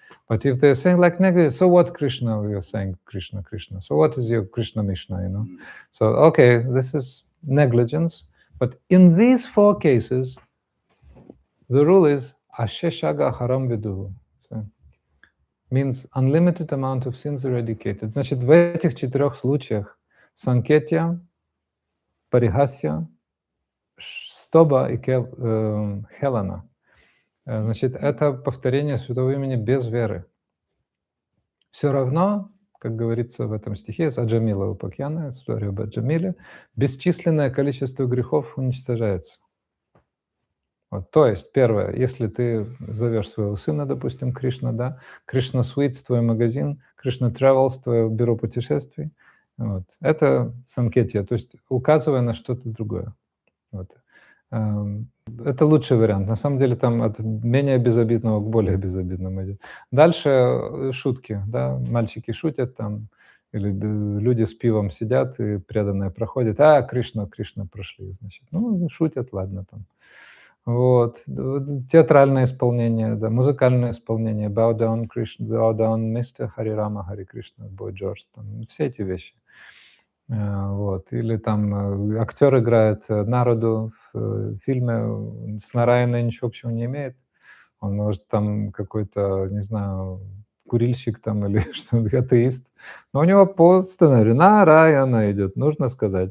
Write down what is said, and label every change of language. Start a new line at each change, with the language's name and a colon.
English: But if they're saying like negative, so what Krishna, we are saying Krishna, Krishna. So what is your Krishna Mishna, So, okay, this is negligence. But in these 4 cases, the rule is Asheshaga Haram Viduhu. So, means unlimited amount of sins eradicated.
Russian: Значит, в этих 4 случаях Санкетья, Парихасья, Стоба и Хелана. Значит, это повторение святого имени без веры. Все равно, как говорится в этом стихе, с Аджамила Упакьяна, история об Аджамиле, бесчисленное количество грехов уничтожается. Вот, то есть, первое, если ты зовешь своего сына, допустим, Кришна, да, Кришна Sweets, твой магазин, Кришна Travels, твое бюро путешествий, вот, это санкетия, то есть указывая на что-то другое. Вот. Это лучший вариант. На самом деле там от менее безобидного к более безобидному идет. Дальше шутки, да, мальчики шутят там, или люди с пивом сидят, и преданные проходят, Кришна прошли, значит, шутят, ладно там. Вот. Театральное исполнение, да, музыкальное исполнение,
English: bow down, Krishna, bow down, Mr.
Russian: Hari Rama, Hari Krishna, Boy George, там, все эти вещи. Вот. Или там актер играет народу в фильме, с Нараяной ничего общего не имеет. Он может там какой-то, не знаю, курильщик там или что-то, атеист. Но у него по сценарию Нараяна идет, нужно сказать.